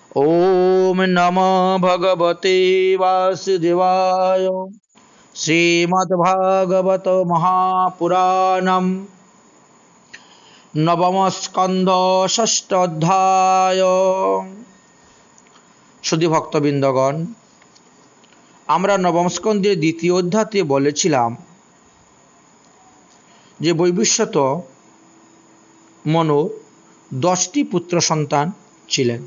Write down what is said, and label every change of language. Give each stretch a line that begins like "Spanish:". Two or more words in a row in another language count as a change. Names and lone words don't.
Sanskrit: ओम नमो भगवते वासुदेवाय। श्रीमद्भागवत महापुराणम नवम स्कंद षष्ठ अध्याय।
Bangla: শুধু ভক্তবৃন্দগণ, আমরা নবম স্কন্ধের দ্বিতীয় অধ্যায়তে বলেছিলাম যে বৈবস্বত মনুর 10টি পুত্র সন্তান ছিলেন।